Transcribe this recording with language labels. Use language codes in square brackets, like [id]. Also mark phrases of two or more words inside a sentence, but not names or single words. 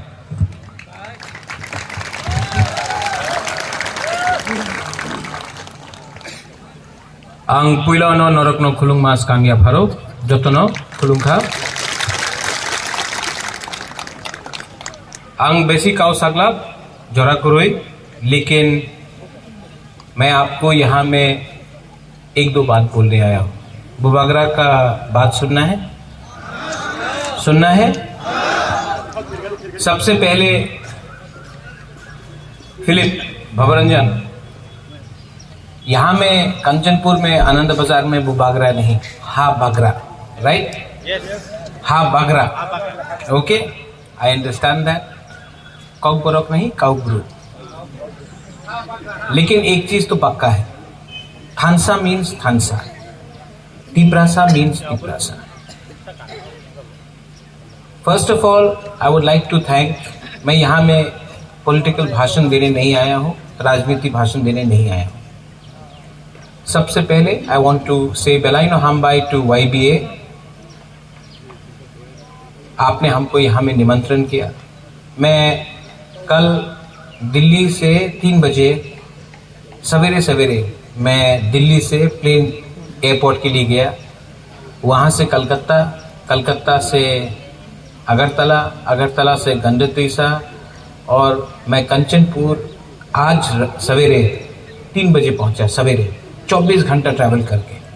[trp] Ang puila no norok no khulung mas kangya pharo jotono khulung kha. ang बेसी काउ सगला जरा करोई, [hi] लेकिन मैं आपको यहाँ में एक दो बात बोलने आया हूँ। बुबागरा का बात सुनना है? सुनना है? सबसे पहले फिलिप भवरंजन, यहाँ में कंचनपुर में आनंद बाजार में बुबागरा नहीं, हा बागरा, राइट? [en] Ha Bagra, okay, I understand that. [hi] काउबरोक नहीं, काउब्रू। लेकिन एक चीज तो पक्का है, थानसा मीन्स थानसा, तिप्रासा मीन्स तिप्रासा। [en] First of all I would like to thank, [hi] मैं यहाँ में पॉलिटिकल भाषण देने नहीं आया हूँ, राजनीति भाषण देने नहीं आया हूँ। सबसे पहले [en] I want to say [trp] बेलाइनो हामबाई [en] to YBA. [hi] आपने हमको यहाँ में निमंत्रण किया। मैं कल दिल्ली से 3 बजे सवेरे सवेरे मैं दिल्ली से [en] plane airport [hi] के लिए गया, वहाँ से कलकत्ता, कलकत्ता से अगरतला, अगरतला से गंडतीसा, और मैं कंचनपुर आज सवेरे 3 बजे पहुँचा, सवेरे 24 घंटा ट्रैवल करके।